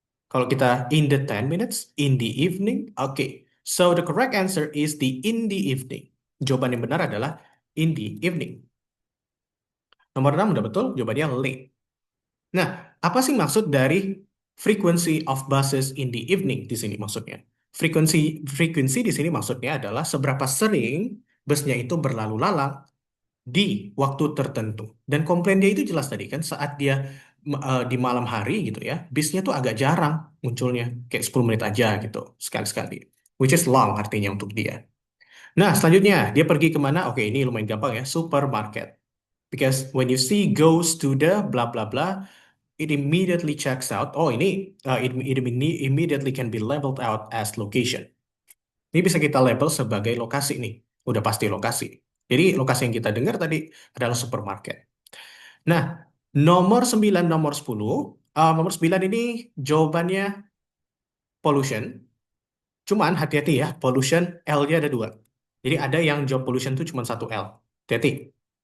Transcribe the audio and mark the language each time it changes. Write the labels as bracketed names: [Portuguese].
[Indonesian] Kalau kita [English] in the 10 minutes, in the evening, okay. So the correct answer is the in the evening. [Indonesian] Jawaban yang benar adalah [English] in the evening. [Indonesian] Nomor 6 udah betul, jawabannya late. Nah, apa sih maksud dari [English] frequency of buses in the evening [Indonesian] di sini maksudnya? Frekuensi di sini maksudnya adalah seberapa sering busnya itu berlalu lalang di waktu tertentu. Dan komplain dia itu jelas tadi kan saat dia di malam hari gitu ya, bisnya tuh agak jarang munculnya, kayak 10 menit aja gitu sekali-sekali. [English] Which is long [Indonesian] artinya untuk dia. Nah, selanjutnya dia pergi kemana? Oke, ini lumayan gampang ya, supermarket. [English] Because when you see goes to the blah blah blah, it immediately checks out. [Indonesian] Oh, ini [English] it immediately can be labeled out as location. [Indonesian] Ini bisa kita label sebagai lokasi nih. Udah pasti lokasi. Jadi lokasi yang kita dengar tadi adalah supermarket. Nah, nomor 9, nomor 10. Nomor 9 ini jawabannya pollution. Cuman hati-hati ya, pollution L-nya ada 2. Jadi ada yang job pollution itu cuma 1 L. Hati-hati.